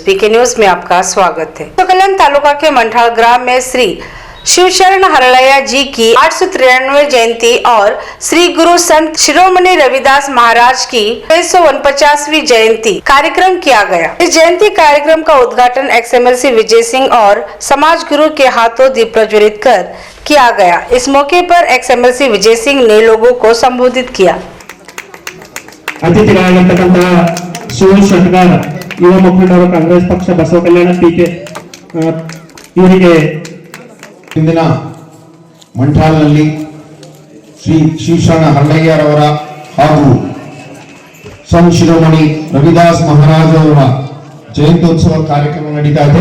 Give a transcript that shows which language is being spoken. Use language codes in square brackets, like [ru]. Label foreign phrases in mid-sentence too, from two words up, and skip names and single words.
[hi] बीके न्यूज में आपका स्वागत है। कल्याण तालुका के मंठाल ग्राम में श्री शिवशरण हरलैया जी की 893वीं जयंती और श्री गुरु संत शिरोमणि रविदास महाराज की 649वीं जयंती कार्यक्रम किया गया। इस जयंती कार्यक्रम का उद्घाटन XMLC विजय सिंह और समाज गुरु के हाथों दीप प्रज्वलित कर किया गया। इस मौके पर XMLC विजय सिंह ने लोगों को संबोधित किया। [kn] ಶಿವನ್ ಶೆಟ್ಗಾರ್ ಯುವ ಮುಖಂಡರು ಕಾಂಗ್ರೆಸ್ ಪಕ್ಷ ಬಸವ ಕಲ್ಯಾಣ ಪಿಕೆ ಇವರಿಗೆ ಇಂದಿನ ಮಂಠಾಲ್ನಲ್ಲಿ ಶ್ರೀ ಶಿವಶರಣ ಹರಲಯ್ಯರವರ ಹಾಗೂ ಸಂತ ಶಿರೋಮಣಿ ರವಿದಾಸ್ ಮಹಾರಾಜ್ ಅವರ ಜಯಂತ್ಯೋತ್ಸವ ಕಾರ್ಯಕ್ರಮ ನಡೀತಾ ಇದೆ।